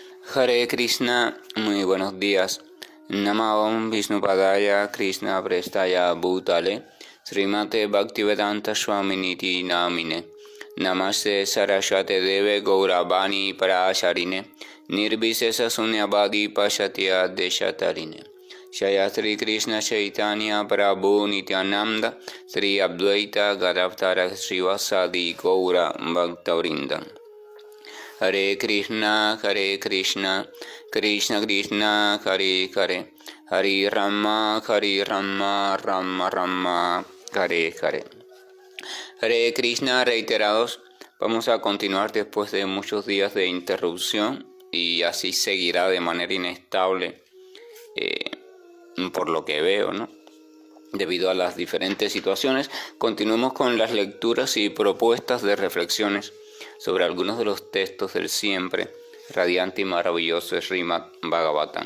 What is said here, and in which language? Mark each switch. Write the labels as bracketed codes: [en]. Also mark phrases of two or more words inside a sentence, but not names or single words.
[sa] Hare Krishna, [es] muy buenos días. [sa] Namo Vishnupadaya Krishna Prestaya Bhutale Srimate Bhaktivedanta Swaminiti Namine Namaste Saraswate Deve Gauravani Parasharine Nirvisesa Sunyavadi Pashatya Deshatarine Shaya Sri Krishna Chaitanya Prabhu Nityananda Sri Advaita Gadavtara Srivasadi Gaura Bhaktavrinda. Hare Krishna, Krishna Krishna, Hare Hare, Hare Rama, Rama Rama, Hare Hare. Hare Krishna, [es] reiterados, vamos a continuar después de muchos días de interrupción y así seguirá de manera inestable, por lo que veo, ¿no? Debido a las diferentes situaciones, continuemos con las lecturas y propuestas de reflexiones sobre algunos de los textos del siempre radiante y maravilloso Srimad Bhagavatam.